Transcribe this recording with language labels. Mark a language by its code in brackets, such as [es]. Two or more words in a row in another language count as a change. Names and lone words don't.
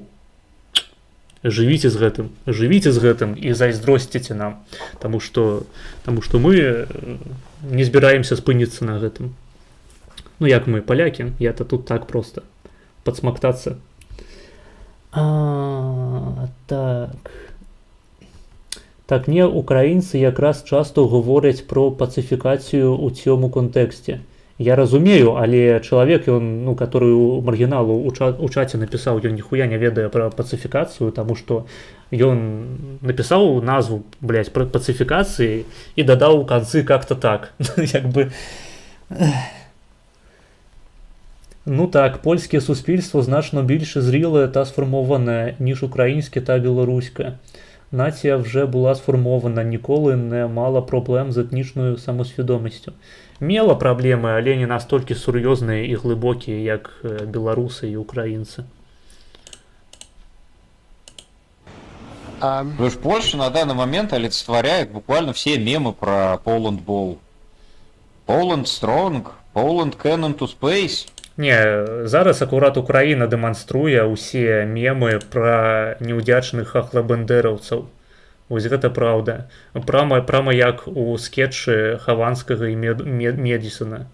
[be] Жывіце з гэтым і зайздросціце нам, таму што мы не збіраемся спыніцца на гэтым. Ну як мы, палякі, я-то тут так проста падсмактацца. Так не, украінцы якраз часто говорять про пацыфікацыю ў цьому кантэксце. Я разумею, але чалавек, ён, ну, который у маргіналу у чаце напісаў, ён ніхуя не ведае пра пацыфікацыю, таму што ён напісаў назву, блядь, пра пацыфікацыі і дадаў у канцы [ru] как-то так. [be] Як бы... [uk] Ну так, польське суспільство значно більше зріле та сформоване, ніж українське та білоруське. Нація вже була сформована, ніколи не мала проблем з етнічною самосвідомістю. [be] Мела праблемы, але не настолькі сур'ёзныя і глыбокія, як беларусы і украінцы. [ru] Потому что Польша на данный момент олицетворяет буквально все мемы про Poland Ball. [en] Poland Strong, Poland Cannon to Space. [be] Не, зараз акурат Украіна дэманструе ўсе мемы пра неўдзячных ахлабандэраўцаў. Вось гэта праўда. Прама як у скетчы Хаванскага і Медісона.